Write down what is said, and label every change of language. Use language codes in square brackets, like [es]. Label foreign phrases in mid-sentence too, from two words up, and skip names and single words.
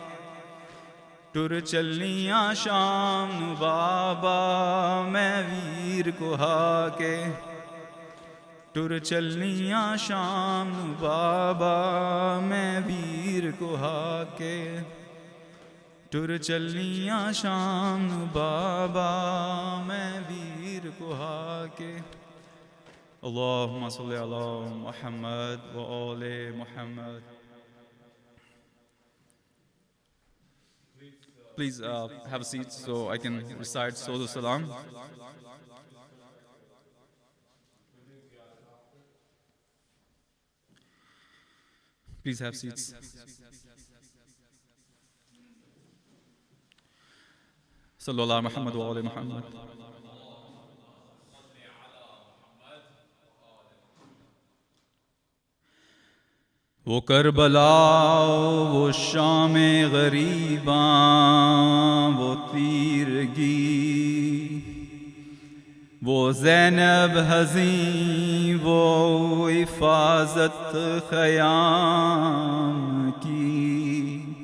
[pa] ਟੁਰ ਚਲੀਆਂ ਸ਼ਾਮ ਨੂੰ ਬਾਬਾ ਮੈਂ ਵੀਰ ਕੁਹਾ ਕੇ ਟੁਰ ਚਲੀਆਂ ਸ਼ਾਮ ਨੂੰ ਬਾਬਾ ਮੈਂ ਵੀਰ ਕੁਹਾ ਕੇ ਟੁਰ ਚਲੀਆਂ ਸ਼ਾਮ ਨੂੰ ਬਾਬਾ ਮੈਂ ਵੀਰ ਕੁਹਾ ਕੇ [ar] اللهم صل على محمد وآل محمد. [en] Please have a seat so I can recite Sodu Salam. Please have seats. [ar] صلوا على محمد وآل محمد. [ur] وہ کربلا وہ شام غریبا وہ تیرگی وہ زینب حزیں وہ حفاظت خیام کی